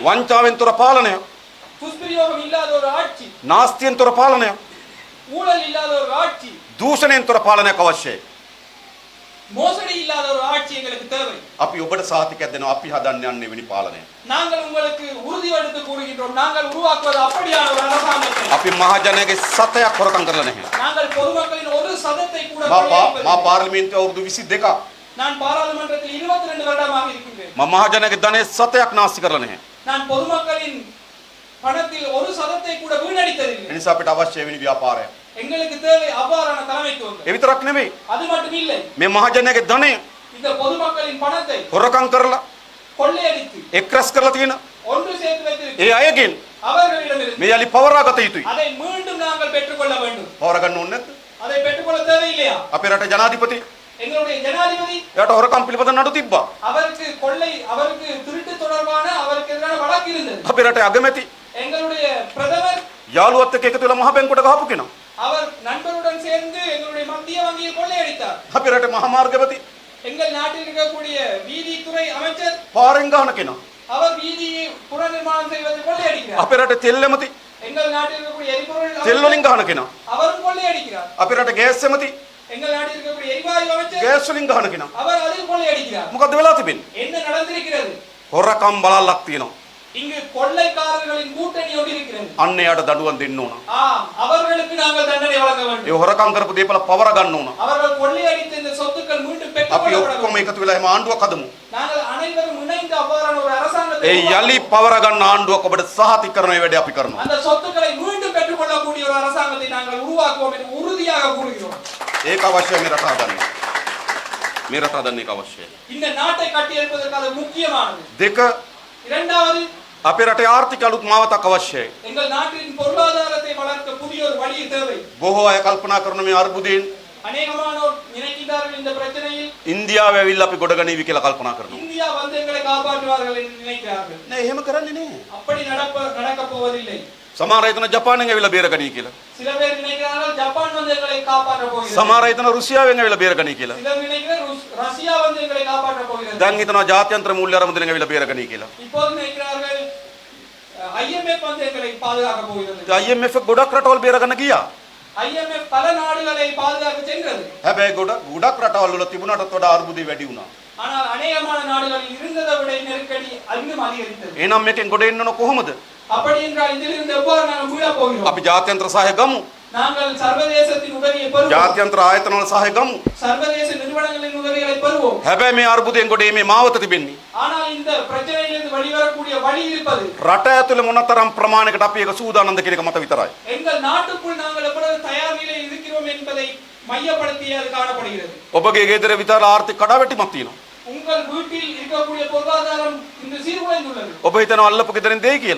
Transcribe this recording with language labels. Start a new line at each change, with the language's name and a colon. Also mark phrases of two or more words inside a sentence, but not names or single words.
Sinhala: වංචාවෙන් තොර පාලනය,
Tamil: துஷ்பிரயோகம் இல்லாத ஒரு ஆட்சி,
Sinhala: නාස්තියෙන් තොර පාලනය,
Tamil: ஊழல் இல்லாத ஒரு ஆட்சி,
Sinhala: දූෂණයෙන් තොර පාලනයක් අවශ්‍යයි.
Tamil: மோசடி இல்லாத ஒரு ஆட்சி எங்களுக்கு தேவை.
Sinhala: අපි ඔබට සාතිකයක් දෙනවා අපි හදන්න යන්නේ වෙනි පාලනය.
Tamil: நாங்கள் உங்களுக்கு உறுதி எடுத்து கூறுகின்றோம், நாங்கள் உருவாக்குவது அப்படியான ஒரு அரசாங்கத்தை.
Sinhala: අපි මහජනයාගේ සතයක් හොරකම් කරලා නැහැ.
Tamil: நாங்கள் பொதுமக்களின் ஒரு சதத்தை கூட
Sinhala: මා
Tamil: கொள்ளையடிப்பதில்லை.
Sinhala: පාර්ලිමේන්තුවේ අවුරුදු 22ක්
Tamil: நான் பாராளுமன்றத்தில் 22 வருடமாக இருக்கின்றேன்.
Sinhala: මම මහජනයාගේ ධනෙ සතයක් නාස්ති කරලා නැහැ.
Tamil: நான் பொதுமக்களின் பணத்தில் ஒரு சதத்தை கூட வீணடித்ததில்லை.
Sinhala: ඒ නිසා අපිට අවශ්‍ය වෙනි ව්‍යාපාරයක්.
Tamil: எங்களுக்கு தேவை அவ்வாறான தலைமைத்துவங்கள்.
Sinhala: ඒ විතරක් නෙමෙයි.
Tamil: அது மட்டும் இல்லை,
Sinhala: මේ මහජනයාගේ ධනෙ
Tamil: இந்த பொதுமக்களின் பணத்தை
Sinhala: හොරකම් කරලා
Tamil: கொள்ளையடித்து
Sinhala: එක්රැස් කරලා තියෙන
Tamil: ஒன்று சேர்த்து வைத்திருக்க
Sinhala: ඒ අයගෙන්
Tamil: அவர்களிடமிருந்து
Sinhala: මේ යලි පවරා ගත යුතුයි.
Tamil: அதை மீண்டும் நாங்கள் பெற்றுக்கொள்ள வேண்டும்.
Sinhala: පවර ගන්න ඕනේ නැද්ද?
Tamil: அதை பெற்றுக்கொள்ள தேவையில்லையா?
Sinhala: අපේ රටේ ජනාධිපති
Tamil: எங்களுடைய ஜனாதிபதி
Sinhala: එයාට හොරකම් පිළිබඳ නඩු තිබ්බා.
Tamil: அவருக்கு திருட்டு தொடர்பான அவருக்கு எதிரான வழக்கு இருந்தது.
Sinhala: අපේ රටේ අගමැති
Tamil: எங்களுடைய பிரதமர்
Sinhala: යාළුවත් එක්ක එකතු වෙලා මහ බැංකුවට ගහපු කෙනා.
Tamil: அவர் நண்பருடன் சேர்ந்து எங்களுடைய மத்திய வங்கியை கொள்ளையடித்தார்.
Sinhala: අපේ රටේ මහා මාර්ගපති
Tamil: எங்கள் நாட்டில் இருக்கக்கூடிய வீதித்துறை அமைச்சர்
Sinhala: පාරෙන් ගහන කෙනා.
Tamil: அவர் வீதியை புனர்நிர்மாணம் செய்வதை கொள்ளையடிக்கிறார்.
Sinhala: අපේ රටේ තෙල් ඇමති
Tamil: எங்கள் நாட்டில் இருக்கக்கூடிய எரிபொருள்
Sinhala: තෙල් වලින් ගහන කෙනා.
Tamil: அவரும் கொள்ளையடிக்கிறார்.
Sinhala: අපේ රටේ ගෑස් ඇමති
Tamil: எங்கள் நாட்டில் இருக்கக்கூடிய எரிவாயு அமைச்சர்
Sinhala: ගෑස් වලින් ගහන කෙනා.
Tamil: அவர் அதில் கொள்ளையடிக்கிறார்.
Sinhala: මොකද්ද වෙලා තිබෙන්නේ?
Tamil: என்ன நடந்திருக்கிறது?
Sinhala: හොරකම් බලල්ලක් තියෙනවා.
Tamil: இங்கு கொள்ளைக்காரர்களின் கூட்டணி ஒன்று இருக்கிறது.
Sinhala: අන්න එයාට දඩුවම් දෙන්න ඕන.
Tamil: அவர்களுக்கு நாங்கள் தண்டனை வழங்க
Sinhala: ඒ
Tamil: வேண்டும்.
Sinhala: හොරකම් කරපු දේපල පවර ගන්න ඕන.
Tamil: அவர்கள் கொள்ளையடித்த இந்த சொத்துக்கள் மீண்டும்
Sinhala: අපි
Tamil: பெற்றுக்கொள்ளப்பட
Sinhala: ඔක්කොම
Tamil: வேண்டும்.
Sinhala: එකතු වෙලා එහෙම ආණ්ඩුවක් හදමු.
Tamil: நாங்கள் அனைவரும் இணைந்து அவ்வாறான ஒரு அரசாங்கத்தை
Sinhala: ඒ යලි පවර ගන්න ආණ්ඩුවක් ඔබට සහතික කරන මේ වැඩේ අපි කරනවා.
Tamil: அந்த சொத்துக்களை மீண்டும் பெற்றுக்கொள்ளக்கூடிய ஒரு அரசாங்கத்தை நாங்கள் உருவாக்குவோம் என்று உறுதியாக கூறுகிறோம்.
Sinhala: ඒක අවශ්‍යයි මේ රට හදන්න. මේ රට හදන්න ඒක අවශ්‍යයි.
Tamil: இந்த நாட்டை கட்டியெழுப்பதற்கு அது முக்கியமானது.
Sinhala: දෙක
Tamil: இரண்டாவது,
Sinhala: අපේ රටේ ආර්ථික අලුත් මාවතක් අවශ්‍යයි.
Tamil: எங்கள் நாட்டின் பொருளாதாரத்தை வளர்க்க புதிய ஒரு வழி தேவை.
Sinhala: බොහෝ අය කල්පනා කරන මේ අර්බුදයෙන්
Tamil: அநேகமானோர் நினைக்கிறார்கள் இந்த பிரச்சனையில்
Sinhala: ඉන්දියාව ඇවිල්ලා අපි ගොඩ ගනීවි කියලා කල්පනා කරනවා.
Tamil: இந்தியா வந்து எங்களை காப்பாற்றுவார்கள் என்று நினைக்கிறார்கள்.
Sinhala: නෑ එහෙම කරන්නේ නෑ.
Tamil: அப்படி நடக்க போவதில்லை.
Sinhala: සමහර අය හිතන ජපානයෙන් ඇවිල්ලා බේරගනී කියලා.
Tamil: சில பேர் நினைக்கிறார்கள் ஜப்பான் வந்து எங்களை காப்பாற்ற போகிறது.
Sinhala: සමහර අය හිතන රුසියාවෙන් ඇවිල්ලා බේරගනී කියලා.
Tamil: சிலர் நினைக்கிறார் ரஷ்யா வந்து எங்களை காப்பாற்ற போகிறது.
Sinhala: දැන් හිතනවා ජාත්‍යන්තර මූල්‍ය අරමුදලෙන් ඇවිල්ලා බේරගනී කියලා.
Tamil: இப்போது நினைக்கிறார்கள் IMF வந்து எங்களை பாதுகாக்க போகிறது.
Sinhala: IMF ගොඩක් රටවල් බේරගන්න ගියා.
Tamil: IMF பல நாடுகளை பாதுகாக்க சென்றது.
Sinhala: හැබැයි ගොඩක් රටවල් වල තිබුණටත් වඩා අර්බුදේ වැඩි වුණා.
Tamil: ஆனால் அநேகமான நாடுகளில் இருந்ததை விட நெருக்கடி இன்னும் அதிகரித்தது.
Sinhala: එහෙනම් මේකෙන් ගොඩ එන්න ඕන කොහොමද?
Tamil: அப்படி என்றால் இதிலிருந்து எவ்வாறு நாங்கள் மீள போகிறோம்?
Sinhala: අපි ජාත්‍යන්තර සහාය ගමු.
Tamil: நாங்கள் சர்வதேசத்தின் உதவியை பெறுவோம்.
Sinhala: ජාත්‍යන්තර ආයතන වල සහාය ගමු.
Tamil: சர்வதேச நிறுவனங்களின் உதவிகளை பெறுவோம்.
Sinhala: හැබැයි මේ අර්බුදයෙන් ගොඩ මේ මාවත තිබෙන්නේ.
Tamil: ஆனால் இந்த பிரச்சனையிலிருந்து வெளிவரக்கூடிய வழி இருப்பது
Sinhala: රට ඇතුලේ මොනතරම් ප්‍රමාණයකට අපි ඒක සූදානම්ද කියන එක මත විතරයි.
Tamil: எங்கள் நாட்டுக்குள் நாங்கள் எவ்வளவு தயார் நிலையில் இருக்கிறோம் என்பதை மையப்படுத்தி அது காணப்படுகிறது.
Sinhala: ඔබගේ ගෙදර විතර ආර්ථික කඩාවැටීමක් තියෙනවා.
Tamil: உங்கள் வீட்டில் இருக்கக்கூடிய பொருளாதாரம் இன்று சீர்குலைந்துள்ளது.
Sinhala: ඔබ හිතනවා අල්ලපු ගෙදරින් දෙයි කියලා.